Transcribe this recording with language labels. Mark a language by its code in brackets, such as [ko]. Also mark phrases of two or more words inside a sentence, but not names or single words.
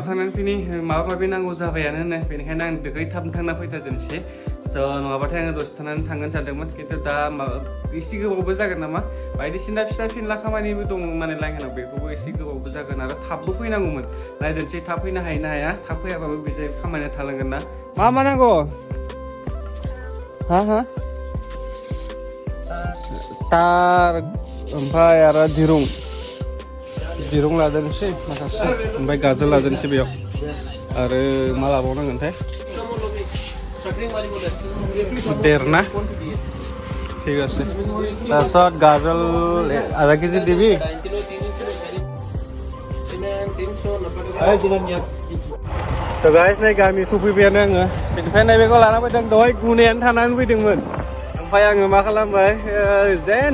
[brx] थांनानै फैनि माबा माबि नांगौ जाबायानो होनो बेनिखायनो आं दोगै थाबनो थांना फैथारदोंसै स' नङाबाथाय आङो दसे थानानै थांगोन सानदोंमोन खिन्थु दा एसे गोबावबो जागोन नामा बायदिसिना फिसा फिनला खामानिबो दङ माने लाइनाव बेखौबो एसे गोबावबो जागोन आरो थाबबो फैनांगौमोन नायदोंसै थाब फैनो हायो ना हाया थाब फैयाबाबो बे जाय खामानिया थालांगोन ना मा नांगौ हा तार ओमफ्राय आरो दिरुं लादेरनोसै माखासे ओमफ्राय गाजोल लादेरनोसै बेयाव आरो मा लाबावनांगोनथाय देरना [as] ঠিক আছে তাৰপিছত গাজল আধা কেজি দিবি [en] So guys [brx] नै गामि सफैबायानो आङो बेनिफ्राय नैबेखौ लाना फैदों दहाय गुनायानो थानानै फैदोंमोन ओमफ्राय आङो मा खालामबाय जेन